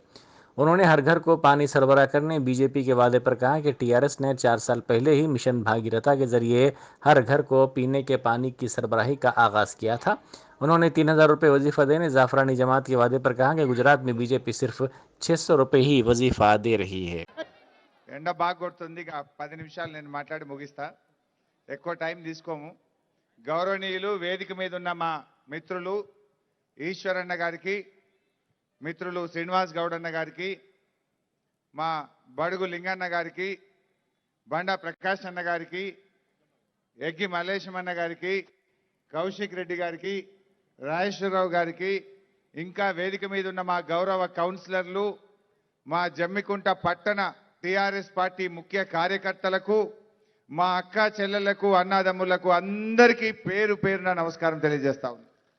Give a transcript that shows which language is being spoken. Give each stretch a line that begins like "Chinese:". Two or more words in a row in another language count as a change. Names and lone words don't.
Urdu: انہوں نے ہر گھر کو پانی سربراہ کرنے بی جے پی کے وعدے پر کہا کہ ٹی آر ایس نے 4 سال پہلے ہی مشن بھاگیرتھا کے ذریعے ہر گھر کو پینے کے پانی کی سربراہی کا آغاز کیا تھا۔ انہوں نے 3,000 روپے وظیفہ دینے زعفرانی جماعت کے وعدے پر کہا کہ گجرات میں بی جے پی صرف 600 روپے ہی وظیفہ دے رہی ہے۔
Telugu: ఎండ బాగా కొడుతుంది, 10 నిమిషాలు నేను మాట్లాడి ముగిస్తా, ఎక్కువ టైం తీసుకోము. గౌరవనీయులు వేదిక మీద ఉన్న మా మిత్రులు ఈశ్వరన్న గారికి, మిత్రులు శ్రీనివాస్ గౌడ్ అన్న గారికి, మా బడుగు లింగన్న గారికి, బండా ప్రకాష్ అన్న గారికి, ఎగ్గి మల్లేశం అన్న గారికి, కౌశిక్ రెడ్డి గారికి, రాజేశ్వరరావు గారికి, ఇంకా వేదిక మీద ఉన్న మా గౌరవ కౌన్సిలర్లు, మా జమ్మికుంట పట్టణ టిఆర్ఎస్ పార్టీ ముఖ్య కార్యకర్తలకు, మా అక్క చెల్లెలకు, అన్నదమ్ములకు అందరికీ పేరు పేరున నమస్కారం తెలియజేస్తా ఉన్నాను.